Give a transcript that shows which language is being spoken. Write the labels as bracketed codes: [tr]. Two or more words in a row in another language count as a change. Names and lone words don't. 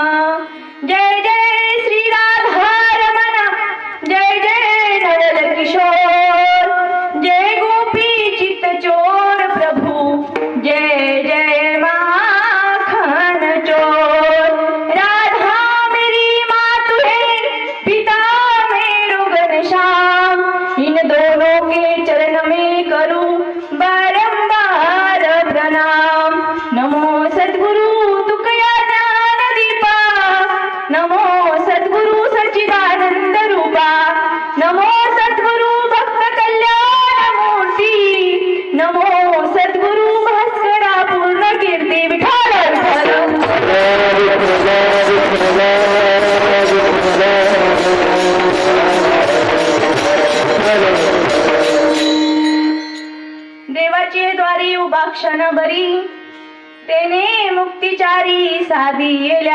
[bra] जय जय श्री राधारमण, जय जय नवल किशोर, जय गोपी चित्तचोर प्रभु, जय जय माखन चोर। राधा मेरी मातु है, पिता मेरो घनश्याम, इन दोनों के चरण में करूं बारंबार प्रणाम। [mr] नमो सद्गुरु तुकया ज्ञान दीपा, नमो सद्गुरु सच्चिदानंद रूपा, नमो सद्गुरु भक्त कल्याण मूर्ती, नमो सद्गुरु भास्करा पूर्ण कीर्ती। विठ्ठल देवाची द्वारी उभा क्षण भरी, तेने मुक्तिचारी साधी येल्या।